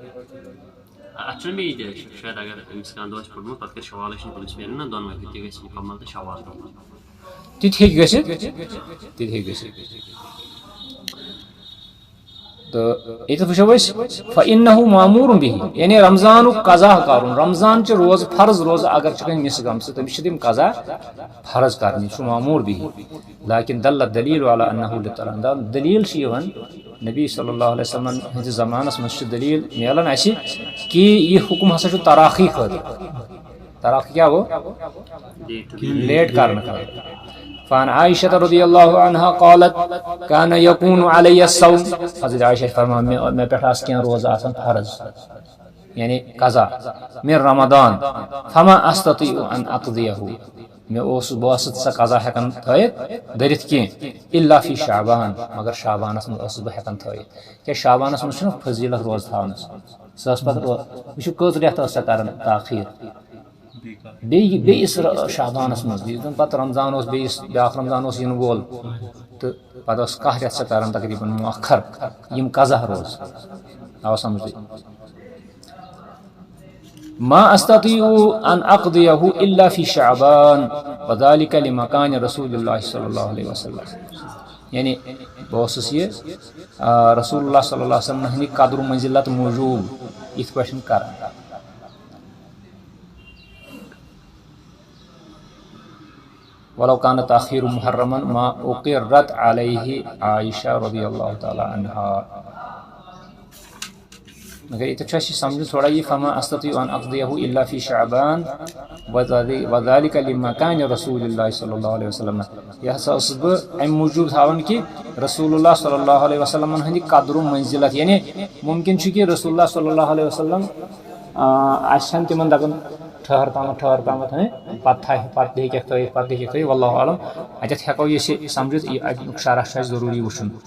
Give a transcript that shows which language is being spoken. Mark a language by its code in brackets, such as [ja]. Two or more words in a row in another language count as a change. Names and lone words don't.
[ks] تِتہِ ہیٚکہِ گٔژھِتھ تو ییٚتٮ۪تھ وٕچھو أسۍ [ar] فإنه مأمور به [ks] یعنی رمضانُک قضا کرُن رمضان چہِ روزٕ فرض روزٕ اگر چھِ کٲنٛسہِ مِس گٔمژٕ تٔمِس چھِ تِم قضا فرض کرنہِ یہِ چھُ [ar] مأمور به لكن دل الدلیٖل على انه [ks] للتراخی دلیٖل چھِ یِوان نبی [ar] صلی اللہ علیہ وسلم [ks] ہٕنٛدِس زمانس منٛز چھِ دلیٖل میلان اسہِ کہِ یہِ حُکم ہسا چھُ تراخی خٲطرٕ تراخی کیٛاہ گوٚو لیٹ کرنہٕ خٲطرٕ [ar] فان عائشة رضی اللہ عنہا قالت كان يكون علي الصوم [ks] حضرت عائشہ فرمان مےٚ پٮ۪ٹھ آسہٕ کینٛہہ روزٕ آسان فرض یعنی قضا [ar] من رمضان فما استطيع ان اقضيه [ks] بہٕ اوسُس سۄ قضا ہٮ۪کان تھٲیِتھ دٔرِتھ کینٛہہ [ar] الا فی شعبان [ks] مگر شعبانس منٛز اوسُس بہٕ ہٮ۪کان تھٲیِتھ کیٛازِ شعبانس منٛز چھُنہ فضیٖلت روزٕ تھاونس سۄ ٲس پتہٕ وٕچھِو کٔژ رٮ۪تھ ٲس سۄ کران تاخیٖر بیٚیِس شعبانس منٛز یُس زن پتہٕ رمضان اوس بیٛاکھ رمضان اوس یِنہٕ وول تہٕ پتہٕ ٲس 1 رٮ۪تھ سۄ کران تقریٖبن مؤخر یِم قضا روز آو سمجھ [ar] ما استطيع ان اقضيه الا في شعبان وذلك لمكان رسول الله صلی اللہ علیہ وسلم [ks] یعنی بہٕ اوسُس یہِ رسول اللہ [ar] صلی اللہ علیہ وسلم [ks] ہٕنٛدِ قدر و منزلت موٗجوٗب یِتھ پٲٹھۍ کران [ar] ولو كان تأخير محرما ما أقرت عليه عائشة رضی اللہ تعالیٰ عنہا [ks] مگر ییٚتٮ۪تھ چھُ اَسہِ سمجھُن تھوڑا یہِ [ar] فما استطيع ان اقضيه الا في شعبان وذلك لمكان رسول الله صلی اللہ علیہ وسلم [ks] یہِ ہسا اوسُس بہٕ امہِ موٗجوٗب تھاوان کہِ رسول اللہ [ar] صلی اللہ علیہ وسلم [ks] ہٕنٛدِ قدر و منزلت یعنی ممکن چھُ کہِ رسول اللہ [ar] صلی اللہ علیہ وسلم [ks] آسن تِمن دپان ٹھہر پامتھ پتہٕ ہیٚکٮ۪کھ تھٲیِتھ [ar] واللہ عالم [ks] اتٮ۪تھ ہٮ۪کو أسۍ سمجھِتھ یہِ امیُک شرح چھُ اَسہِ ضروٗری وٕچھُن